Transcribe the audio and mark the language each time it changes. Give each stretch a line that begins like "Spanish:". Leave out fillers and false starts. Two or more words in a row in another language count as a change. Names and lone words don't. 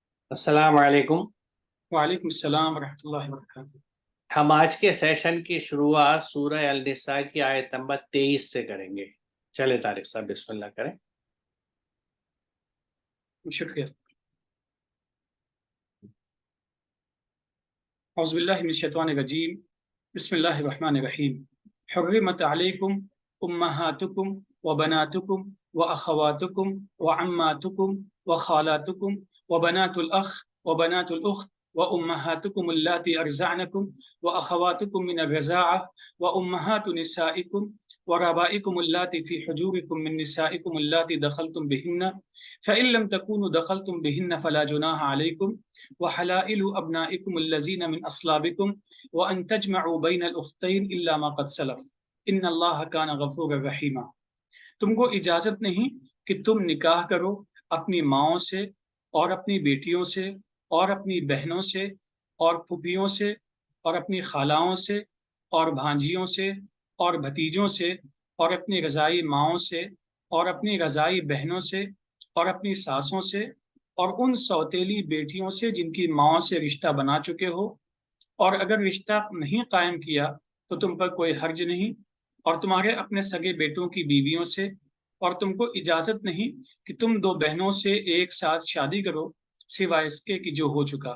Arabic: السلام عليكم. وعليكم السلام ورحمة الله وبركاته.
Hindi: हम आज के सेशन की शुरुआत सूरह अल निसा की आयत नंबर 23 से करेंगे। चले तारिक साहब बिस्मिल्लाह करें। शुक्रिया।
Arabic: أعوذ بالله من الشيطان الرجيم. بسم الله الرحمن الرحيم. حرمت عليكم أمهاتكم وبناتكم وأخواتكم وعماتكم وخالاتكم وبنات الأخ وبنات الأخت وأمهاتكم اللاتي أرضعنكم وأخواتكم من الرضاعة وأمهات نسائكم وربائبكم اللاتي في حجوركم من نسائكم اللاتي دخلتم بهن فإن لم تكونوا دخلتم بهن فلا جناح عليكم وحلائل أبنائكم الذين من أصلابكم وأن تجمعوا بين الأختين إلا ما قد سلف إن الله كان غفورا رحيما.
Hindi: तुमको इजाजत नहीं कि तुम निकाह करो अपनी माओं से और अपनी बेटियों से और अपनी बहनों से और फूफियों से और अपनी खालाओं से और भांजियों से और भतीजों से और अपनी रज़ाई माओं से और अपनी रज़ाई बहनों से और अपनी सासों से और उन सौतेली बेटियों से जिनकी माओं से रिश्ता बना चुके हो, और अगर रिश्ता नहीं कायम किया तो तुम पर कोई हर्ज नहीं, और तुम्हारे अपने सगे बेटों की बीवियों से, और तुमको इजाजत नहीं कि तुम दो बहनों से एक साथ शादी करो सिवाय इसके कि जो हो चुका।